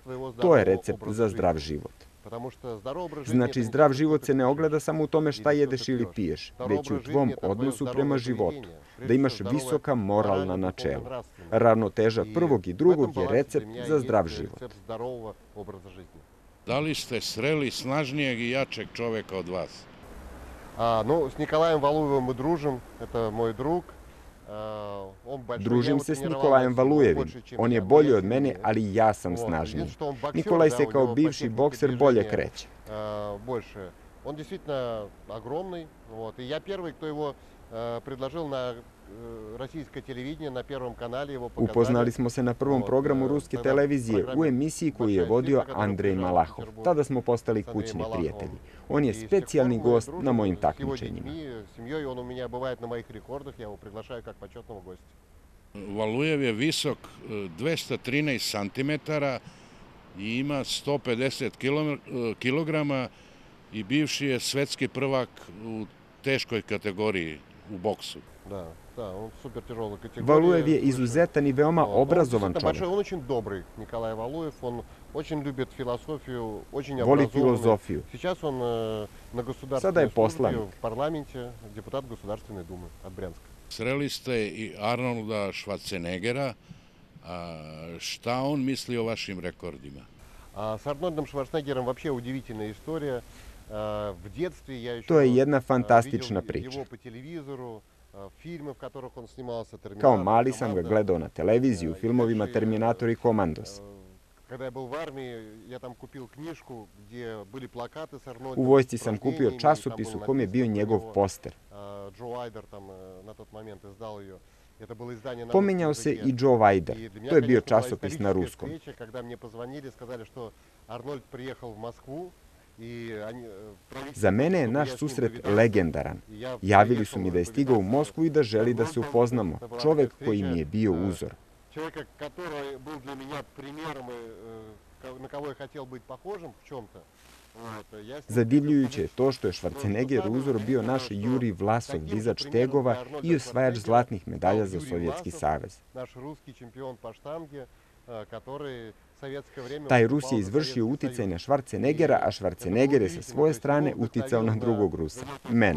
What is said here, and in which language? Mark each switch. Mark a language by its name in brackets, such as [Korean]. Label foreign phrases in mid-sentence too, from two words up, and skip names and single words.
[Serbian] To je recept za zdrav život. Znači, zdrav život se ne ogleda samo u tome šta jedeš ili piješ, već u tvom odnosu prema životu, da imaš visoka moralna načela. Ravnoteža prvog i drugog je recept za zdrav život. Da li ste sreli snažnijeg i jačeg čoveka od vas? [Russian] S Николаем Валуевым мы дружим, это мой друг. [Serbian] Družim se s Nikolajem Valujevim. On je bolji od mene, ali ja sam snažniji. Nikolaj se kao bivši bokser bolje kreće. [Russian] Он действительно огромный, и я первый, кто его предложил на российское телевидение, на Первом канале его показали. [Serbian] Upoznali smo se na prvom programu ruske televizije u emisiji koju je vodio Andrej Malahov. Tada smo postali kućni prijatelji. On je specijalni gost na mojim takmičenjima. [Russian] Он у меня бывает на моих рекордах, я его приглашаю как почетного гостя. [Serbian] Valujev je visok 213 cm i ima 150 kg i bivši je svetski prvak u teškoj kategoriji u boksu. Valujev je izuzetan i veoma obrazovan čovjek. [Russian] Он очень добрый, Николай Валуев, он очень любит философию, очень [Serbian] Voli [Russian] образованный. [Serbian] filozofiju. [Russian] Сейчас он на [Serbian] Sada je [Russian] государственной [Serbian] poslanik. [Russian] службе в парламенте, депутат Государственной Думы от Брянска. [Serbian] Sreli ste i Arnolda Schwarzeneggera. Šta on misli o vašim rekordima? [Russian] С Арнольдом Шварценеггером вообще удивительная история. В детстве я еще [Serbian] To je jedna fantastična [Russian] видел [Serbian] priča. [Russian] его по телевизору, фильмы, в которых он снимался, [Serbian] Kao [Russian] Терминатор, [Serbian] mali sam ga [Russian] Команда. [Serbian] gledao na televiziji u filmovima Terminator i Komandos. [Russian] Когда я был в армии, я там купил книжку, где были плакаты с Арнольдом. [Serbian] U vojsci sam [Russian] с [Serbian] kupio [Russian] рождением, и там [Serbian] časopis u [Russian] было [Serbian] kom je bio [Russian] написано про [Serbian] njegov [Russian] него. [Serbian] poster. [Russian] Джо Айдер там на тот момент издал ее. Это было издание на [Serbian] Pominjao [Russian] русском [Serbian] se [Russian] языке. [Serbian] i Joe Weider. [Russian] И для меня, [Serbian] To je bio [Russian] конечно, была [Serbian] časopis na [Russian] историческая [Serbian] ruskom. [Russian] встреча, когда мне позвонили, сказали, что Арнольд приехал в Москву. [Serbian] Za mene je naš susret legendaran. Javili su mi da je stigao u Moskvu i da želi da se upoznamo. Čovek koji mi je bio uzor. [Russian] Человека, который был для меня примером, на кого я хотел быть похожим в чем-то. [Serbian] Zadivljujuće je to što je Schwarzenegger uzor bio naš Jurij Vlasov, dizač tegova i osvajač zlatnih medalja za Sovjetski savez. Taj Rus je izvršio uticaj na Schwarzeneggera, a Schwarzenegger je sa svoje strane uticao na drugog Rusa, mene.